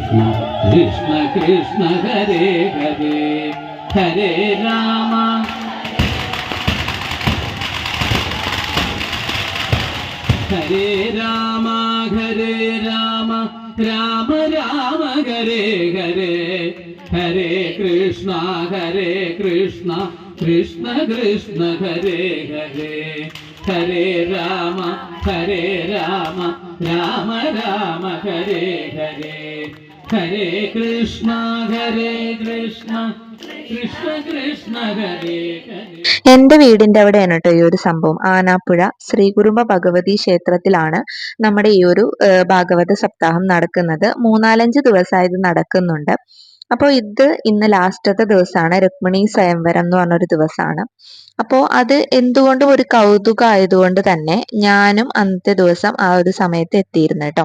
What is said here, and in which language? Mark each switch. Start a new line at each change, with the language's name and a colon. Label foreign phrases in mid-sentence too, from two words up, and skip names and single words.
Sanskrit: कृष्ण कृष्ण हरे हरे हरे राम हरे राम राम राम हरे हरे हरे कृष्ण कृष्ण कृष्ण हरे हरे हरे राम राम राम हरे हरे हरे कृष्ण कृष्ण कृष्ण कृष्ण हरे हरे.
Malayalam: എന്റെ വീടിന്റെ അവിടെയാണ് കേട്ടോ ഈ ഒരു സംഭവം. ആനാപ്പുഴ ശ്രീകുറുമ്പ ഭഗവതി ക്ഷേത്രത്തിലാണ് നമ്മുടെ ഈ ഒരു ഭാഗവത സപ്താഹം നടക്കുന്നത്. 3-4 ദിവസമായി ഇത് നടക്കുന്നുണ്ട്. അപ്പോൾ ഇന്ന് ലാസ്റ്റത്തെ ദിവസമാണ്. രുക്മിണി സ്വയംവരം എന്ന് പറഞ്ഞൊരു ദിവസമാണ്. അപ്പോൾ അത് എന്തുകൊണ്ടും ഒരു കൗതുകം ആയതുകൊണ്ട് തന്നെ ഞാനും അന്നത്തെ ദിവസം ആ ഒരു സമയത്ത് എത്തിയിരുന്നു കേട്ടോ.